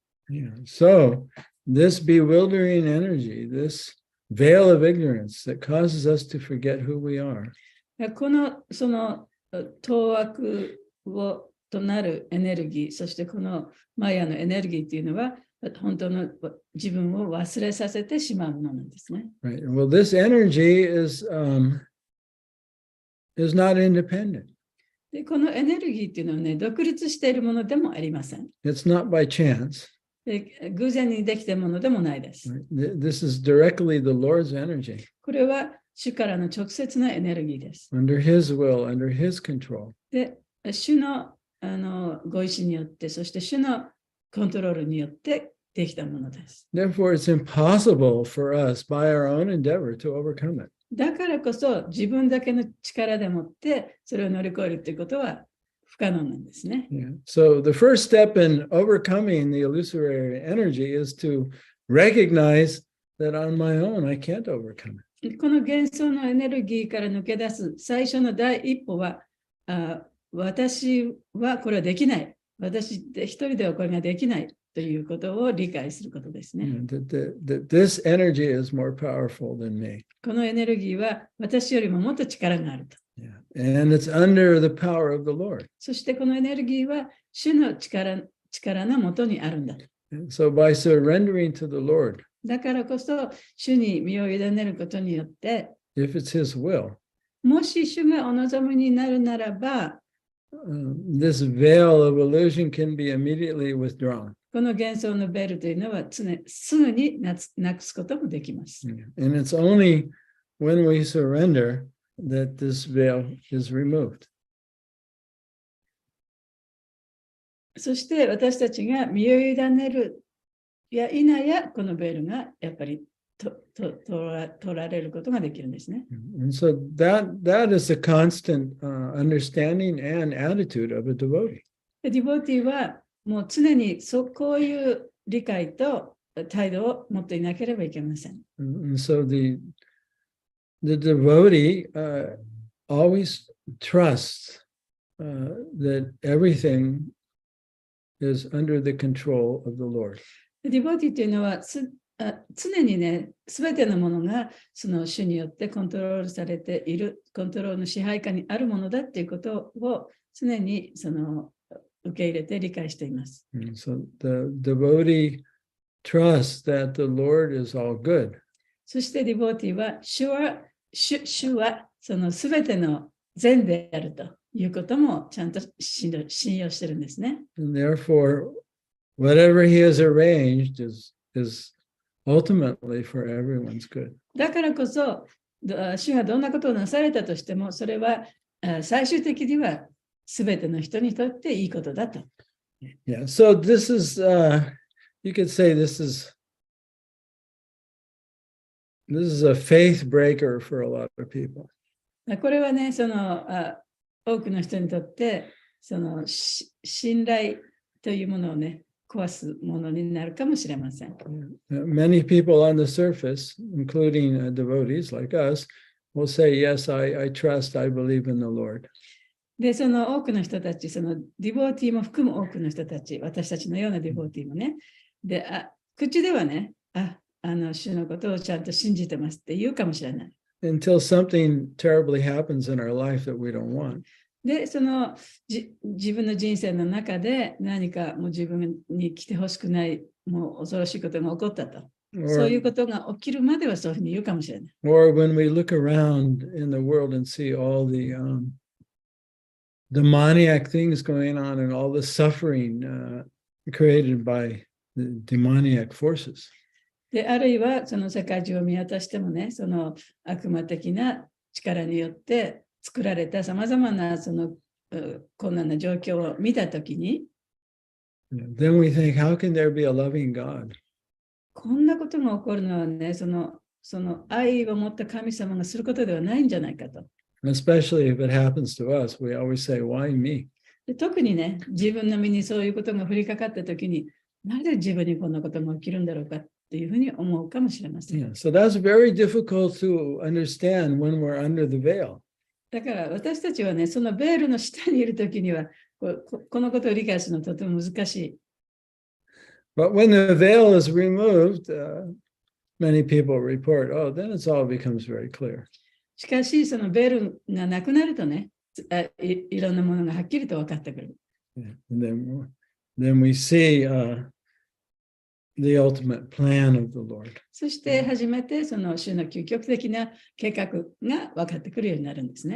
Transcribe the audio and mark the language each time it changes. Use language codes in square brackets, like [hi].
[en] Yeah. So, this bewildering energy, this veil of ignorance that causes us to forget who we are, [ja] このその当惑となるエネルギー、そしてこのマヤのエネルギーというのは本当の自分を忘れさせてしまうものなんですね。 [en] right? Well, this energy is not independent. [ja] でこのエネルギーというのはね、独立しているものでもありません。 [en] It's not by chance. [ja] で偶然にできたものでもないです。 [en] Right? This is directly the Lord's energy, [ja] これは主からの直接のエネルギーです。 [en] under His will, under His control. [ja] で、主のご意志によって、そして主のコントロールによってできたものです。 [en] Therefore, it's impossible for us by our own endeavor to overcome it. [ja] だからこそ自分だけの力でもってそれを乗り越えるということは不可能なんですね。 [en] Yeah. So the first step in overcoming the illusory energy is to recognize that on my own I can't overcome it. [ja] この幻想のエネルギーから抜け出す最初の第一歩は、私はこれはできない。私一人ではこれができないということを理解することですね。 [en] That this energy is more powerful than me. [ja] このエネルギーは私よりももっと力があると。 [en] Yeah. And it's under the power of the Lord. [ja] そしてこのエネルギーは主の力のもとにあるんだ。 [en] And so by surrendering to the Lord, [ja] だからこそ主に身を委ねることによって、 [en] if it's His will, [ja] もし主がお望みになるならば、 [en] this veil of illusion can be immediately withdrawn. [ja] この幻想のベルというのはすぐになくすこともできます。 [en] And it's only when we surrender that this veil is removed. [ja] そして私たちが身を委ねるや否やこのベールがやっぱり取られることができるんですね。 [en] And so that is the constant understanding and attitude of a devotee. [ja] ディボーティーはもう常にこういう理解と態度を持っていなければいけません。 [en] And so the devotee always trusts that everything is under the control of the Lord. [ja] ディボーティーというのは常にね、すべてのものがその主によってコントロールされている、コントロールの支配下にあるものだっていうことを常にその受け入れて理解しています。 [en] And so the devotee trusts that the Lord is all good. [ja] そしてディボーティーは主はそのすべての善であるということもちゃんと信用してるんですね。 [en] And therefore, whatever He has arranged is ultimately for everyone's good. [ja] だからこそ、主がどんなことをなされたとしても、それは最終的にはすべての人にとっていいことだと。 [en] Yeah, so this is, you could say this is a faith breaker for a lot of people. [ja] これはね、その多くの人にとって、その信頼というものをね、壊すものになるかもしれません。 [en] Many people on the surface, including devotees like us, will say, yes, I trust, I believe in the Lord. [ja] で、その多くの人たち、そのディボーティーも含む多くの人たち、私たちのようなディボーティーもね、で、口ではね、主のことをちゃんと信じてますって言うかもしれない。 [en] Until something terribly happens in our life that we don't want. [ja] で、その自分の人生の中で何かもう自分に来てほしくない、もう恐ろしいことが起こったと。そういうことが起きるまではそういうふうに言うかもしれない。 [en] Or when we look around in the world and see all the demoniac things going on and all the suffering created by the demoniac forces. [ja] で、あるいはその世界中を見渡してもね、その悪魔的な力によって作られたさまざまなその困難な状況を見たときに、 [en] then we think, how can there be a loving God? [ja] こんなことが起こるのはね、その愛を持った神様がすることではないんじゃないかと。 [en] Especially if it happens to us, we always say, why me? [ja] で特にね、自分の身にそういうことが降りかかったときに、なぜ自分にこんなことが起きるんだろうかっていうふうに思うかもしれません。 [en] Yeah, so that's very difficult to understand when we're under the veil. [ja] だから私たちはね、そのベールの下にいるときにはこのことを理解するのはとても難しい。 [en] But when the veil is removed, many people report, oh, then it all becomes very clear. [ja] しかし、そのベールがなくなるとね、いろんなものがはっきりと分かってくる。 [en] Yeah. And then we see the ultimate plan of the Lord. [ja] そして初めてその主の究極的な計画が分かってくるようになるんですね。